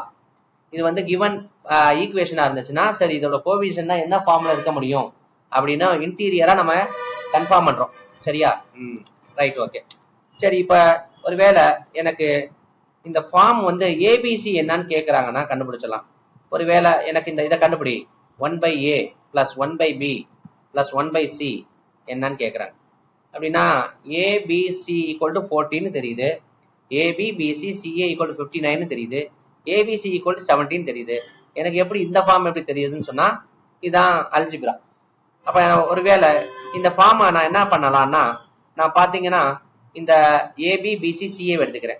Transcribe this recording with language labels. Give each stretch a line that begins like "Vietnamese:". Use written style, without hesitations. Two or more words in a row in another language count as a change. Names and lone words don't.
Tamil: இது வந்து
English: given equation
Tamil: இருந்துச்சுன்னா சரி, இதோட கோஎஃபிஷியன்ட் தான் என்ன ஃபார்முலா இருக்க முடியும் அப்படின்னா இன்டீரியரா நம்ம கன்ஃபார்ம் பண்றோம். சரியா?
English: right, okay.
Tamil: சரி, இப்ப ஒருவேளை எனக்கு இந்த ஃபார்ம் வந்து ஏபிசி என்னன்னு கேட்கறாங்கன்னா கண்டுபிடிச்சலாம். ஒருவேளை எனக்கு இந்த இதை கண்டுபிடி
English: 1/a plus 1/b plus 1/c
Tamil: என்னன்னு கேட்கறாங்க அப்படின்னா
English: abc equal to 14
Tamil: தெரியுது,
English: ab bc ca equal to 59
Tamil: தெரியுது,
English: abc equal to 17
Tamil: தெரியுது. எனக்கு எப்படி இந்த ஃபார்ம் எப்படி தெரியுதுன்னு சொன்னா இதான் அல்ஜிப்ரா. அப்ப ஒருவேளை இந்த ஃபார்மை நான் என்ன பண்ணலாம்னா, நான் பாத்தீங்கன்னா இந்த ஏபி பிசி சிஏ எடுத்துக்கிறேன்.